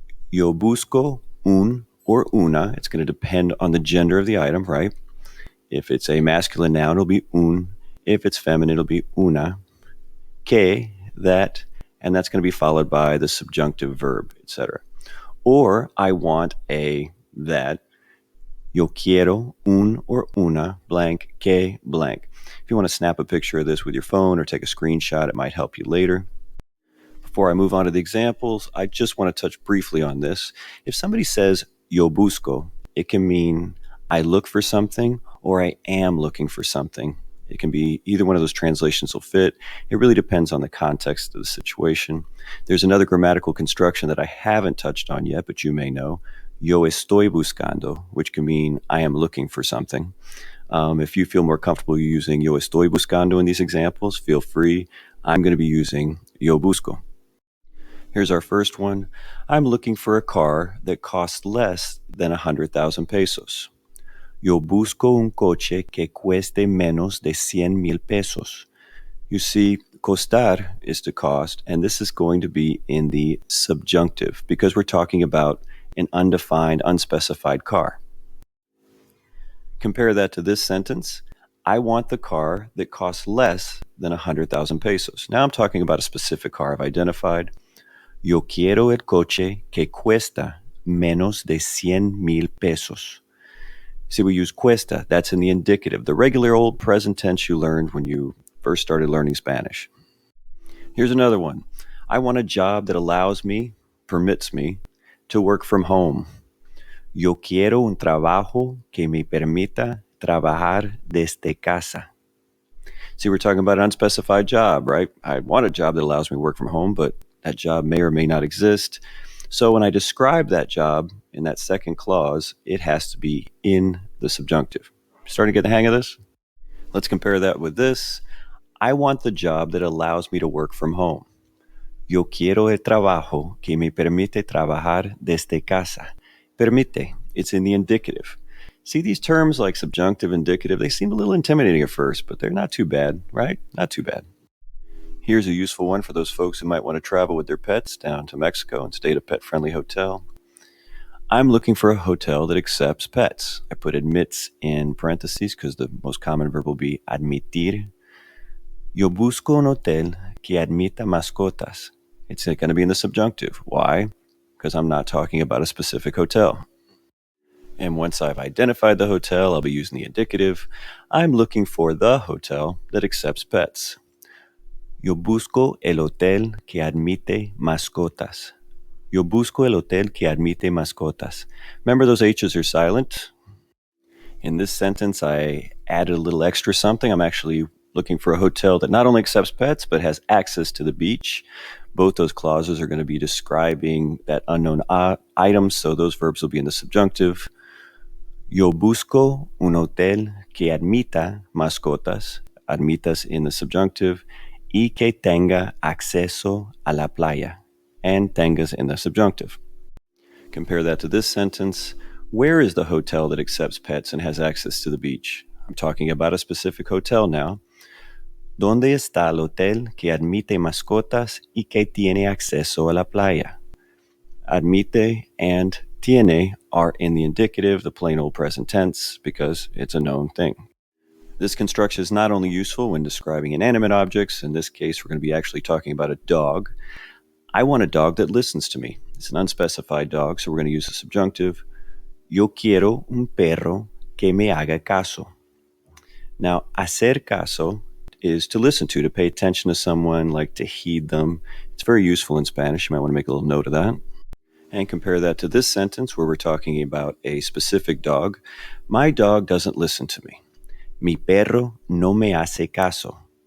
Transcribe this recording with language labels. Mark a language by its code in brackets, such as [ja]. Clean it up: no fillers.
[es] Yo busco un [en] or una. It's going to depend on the gender of the item, right? If it's a masculine noun, it'll be un. If it's feminine, it'll be una. Que, that, and that's going to be followed by the subjunctive verb, etc. Or I want a that. [es] Yo quiero un or una blank que blank. [en] If you want to snap a picture of this with your phone or take a screenshot, it might help you later. Before I move on to the examples, I just want to touch briefly on this. If somebody says [es] yo busco, [en] it can mean I look for something or I am looking for something. It can be either one of those translations will fit. It really depends on the context of the situation. There's another grammatical construction that I haven't touched on yet, but you may know. [es] Yo estoy buscando, [en] which can mean I am looking for something. If you feel more comfortable using [es] yo estoy buscando [en] in these examples, feel free. I'm going to be using [es] yo busco. [en] Here's our first one. I'm looking for a car that costs less than 100,000 pesos. [es] Yo busco un coche que cueste menos de 100,000 pesos. [en] You see, costar is to cost, and this is going to be in the subjunctive because we're talking about an undefined, unspecified car. Compare that to this sentence. I want the car that costs less than 100,000 pesos. Now I'm talking about a specific car I've identified. [es] Yo quiero el coche que cuesta menos de 100,000 pesos. [en] See, we use cuesta. That's in the indicative, the regular old present tense you learned when you first started learning Spanish. Here's another one. I want a job that allows me, permits me, to work from home. [es] Yo quiero un trabajo que me permita trabajar desde casa. [en] See, we're talking about an unspecified job, right? I want a job that allows me to work from home, but that job may or may not exist. So when I describe that job in that second clause, it has to be in the subjunctive. Starting to get the hang of this? Let's compare that with this. I want the job that allows me to work from home. [es] Yo quiero el trabajo que me permite trabajar desde casa. [en] Permite, it's in the indicative. See, these terms like subjunctive, indicative, they seem a little intimidating at first, but they're not too bad, right? Not too bad. Here's a useful one for those folks who might want to travel with their pets down to Mexico and stay at a pet-friendly hotel. I'm looking for a hotel that accepts pets. I put admits in parentheses because the most common verb will be admitir. [es] Yo busco un hotel que admita mascotas. [en] It's going to be in the subjunctive. Why? Because I'm not talking about a specific hotel. And once I've identified the hotel, I'll be using the indicative. I'm looking for the hotel that accepts pets. [es] Yo busco el hotel que admite mascotas. Yo busco el hotel que admite mascotas. [en] Remember, those H's are silent. In this sentence, I added a little extra something. I'm actually looking for a hotel that not only accepts pets, but has access to the beach. Both those clauses are going to be describing that unknown item, so those verbs will be in the subjunctive. [es] Yo busco un hotel que admita mascotas, admitas [en] in the subjunctive, [es] y que tenga acceso a la playa, [en] and tengas in the subjunctive. Compare that to this sentence. Where is the hotel that accepts pets and has access to the beach? I'm talking about a specific hotel now. [es] ¿Dónde está el hotel que admite mascotas y que tiene acceso a la playa? [en] Admite and tiene are in the indicative, the plain old present tense, because it's a known thing. This construction is not only useful when describing inanimate objects. In this case, we're going to be actually talking about a dog. I want a dog that listens to me. It's an unspecified dog, so we're going to use the subjunctive. [es] Yo quiero un perro que me haga caso. [en] Now, hacer caso is to listen to pay attention to someone, like to heed them. It's very useful in Spanish. You might want to make a little note of that. And compare that to this sentence where we're talking about a specific dog. My dog doesn't listen to me. [es] Mi perro no me hace caso.